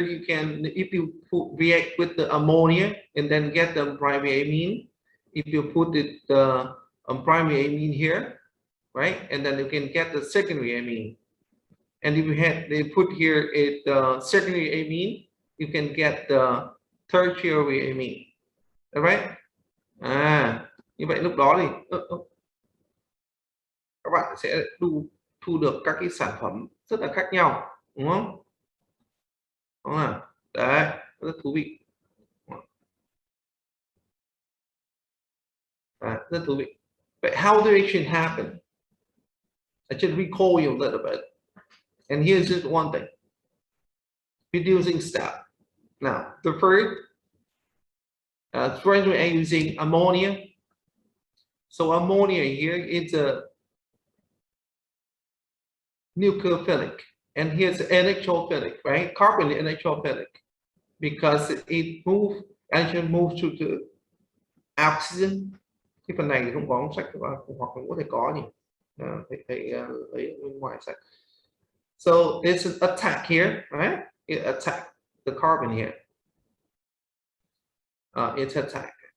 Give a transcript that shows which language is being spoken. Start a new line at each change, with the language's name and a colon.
English: You can, if you react with the ammonia and then get the primary amine, if you put it primary amine here, right, and then you can get the secondary amine. And if you had they put here the secondary amine, you can get the tertiary amine. All right?
Vietnamese: Như vậy lúc đó thì các bạn sẽ thu được các cái sản phẩm rất là khác nhau, đúng không? Đúng không? Đấy, rất thú vị. Rất thú vị.
English: But how the reaction happen? I should recall you a little bit. And here's just one thing. Reducing step. Now, the first, we're using ammonia. So ammonia here is a nucleophilic, and here's electrophilic, right? Carbon is electrophilic because it actually moves to the oxygen.
Vietnamese: Cái phần này thì không có sách hoặc có thể có nhỉ? Thầy lấy bên ngoài sách.
English: So it's an attack here, right? It attack the carbon here. It's attack.